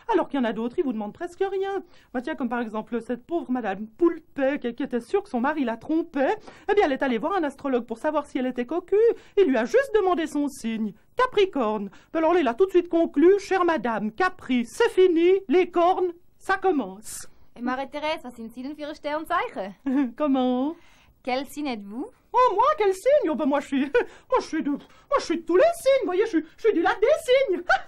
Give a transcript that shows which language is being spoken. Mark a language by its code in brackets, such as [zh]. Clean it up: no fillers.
[fr] Alors qu'il y en a d'autres, ils vous demandent presque rien. Bah, tiens, comme par exemple cette pauvre madame Poulpet qui était sûre que son mari la trompait. Eh bien, elle est allée voir un astrologue pour savoir si elle était cocu. Il lui a juste demandé son signe. Capricorne. Alors là, il a tout de suite conclu, chère madame, Capri, c'est fini, les cornes, ça commence. [de] Et Marie-Thérèse, was sind Sie denn für ein Sternzeichen? [fr] Comment? Quel signe êtes-vous? Oh, moi, quel signe? Oh, ben, moi, je suis de tous les signes, vous voyez, je suis du lac des signes.